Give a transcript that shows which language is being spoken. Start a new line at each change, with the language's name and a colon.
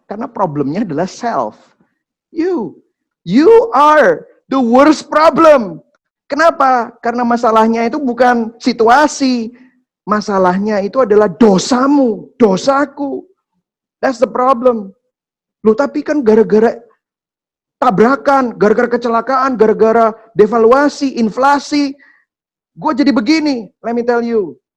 Indonesian: Karena problemnya adalah self.
English: You are the worst problem.
Indonesian: Kenapa? Karena masalahnya itu bukan situasi. Masalahnya itu adalah dosamu, dosaku.
English: That's the problem.
Indonesian: Loh, tapi kan gara-gara tabrakan, gara-gara kecelakaan, gara-gara devaluasi, inflasi, gue jadi begini.
English: Let me tell you.